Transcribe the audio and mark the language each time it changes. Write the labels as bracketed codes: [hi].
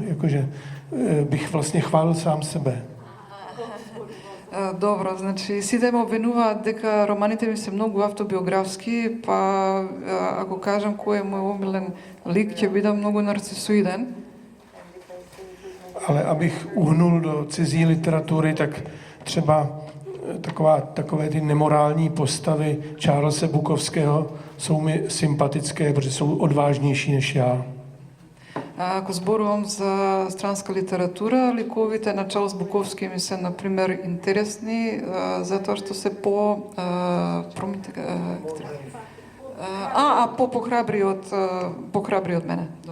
[cs] Jakože bych vlastně chválil sám sebe. [mk] Добро, значи сите ме обвинуваат дека романите ми се многу автобиографски, па ако кажам кој е мој омилен лик, ќе бидам многу нарцисоиден. [cs] Ale abych uhnul do cizí literatury, tak třeba takové ty nemorální postavy Charlesa Bukowského jsou mi sympatické, protože jsou odvážnější než já. [mk] Ако зборувам за странска литература, ликовите на Чарлс Буковски ми се, например, интересни, затоа што се похрабри од мене.